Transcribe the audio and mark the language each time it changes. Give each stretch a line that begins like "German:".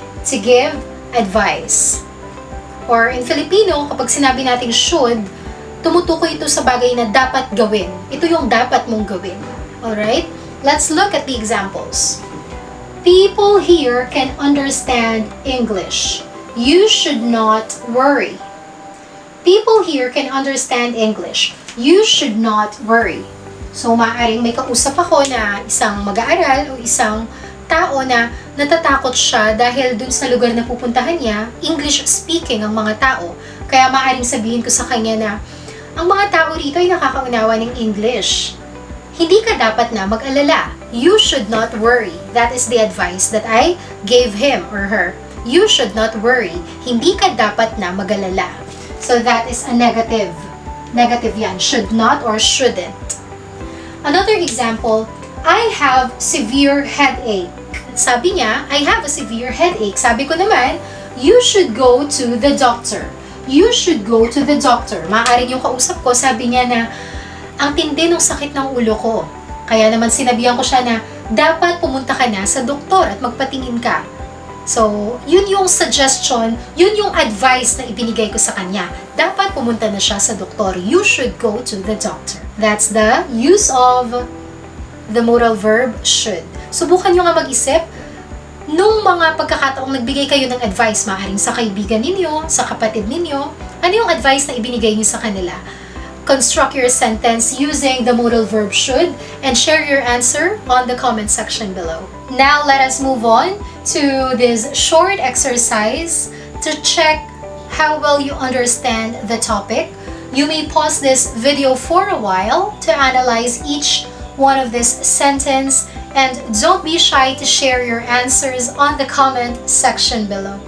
English: To give advice. Or in Filipino,
Filipino: kapag sinabi natin should, tumutukoy ito sa bagay na dapat gawin. Ito yung dapat mong gawin. Alright?
English: Let's look at the examples. People here can understand English. You should not worry. People here can understand English. You should not worry.
Filipino: So, maaaring may kausap ako na isang mag-aaral o isang tao na natatakot siya dahil dun sa lugar na pupuntahan niya, English speaking ang mga tao. Kaya maaaring sabihin ko sa kanya na, ang mga tao rito ay nakakaunawa ng English. Hindi ka dapat na mag-alala.
English: You should not worry. That is the advice that I gave him or her. You should not worry.
Filipino: Hindi ka dapat na mag-alala.
English: So that is a negative. Negative yan. Should not or shouldn't. Another example, I have severe headache.
Filipino: Sabi niya,
English: I have a severe headache.
Filipino: Sabi ko naman,
English: you should go to the doctor. You should go to the doctor.
Filipino: Maaaring yung kausap ko, sabi niya na, ang tindi ng sakit ng ulo ko. Kaya naman sinabihan ko siya na, dapat pumunta ka na sa doktor at magpatingin ka. So, yun yung suggestion, yun yung advice na ibinigay ko sa kanya. Dapat pumunta na siya sa doktor.
English: You should go to the doctor. That's the use of the modal verb should.
Filipino: Subukan nyo nga mag-isip, nung mga pagkakataong nagbigay kayo ng advice, maaaring sa kaibigan ninyo, sa kapatid ninyo, ano yung advice na ibinigay nyo sa kanila?
English: Construct your sentence using the modal verb should and share your answer on the comment section below. Now, let us move on to this short exercise to check how well you understand the topic. You may pause this video for a while to analyze each one of this sentence, and don't be shy to share your answers on the comment section below.